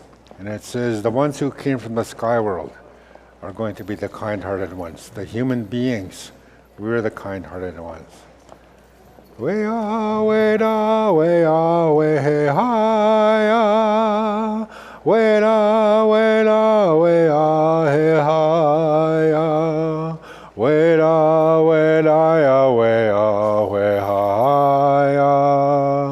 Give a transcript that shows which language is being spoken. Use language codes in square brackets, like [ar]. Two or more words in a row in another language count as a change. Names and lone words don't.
[en] And it says, the ones who came from the sky world are going to be the kind-hearted ones. The human beings, we're the kind-hearted ones. We-ah, we-da, we-ah, we-hey-hi-ah. We-da, we-da, we-ah, hey-hi-ah. We-da, we-da, we-ah, we-hi-ah.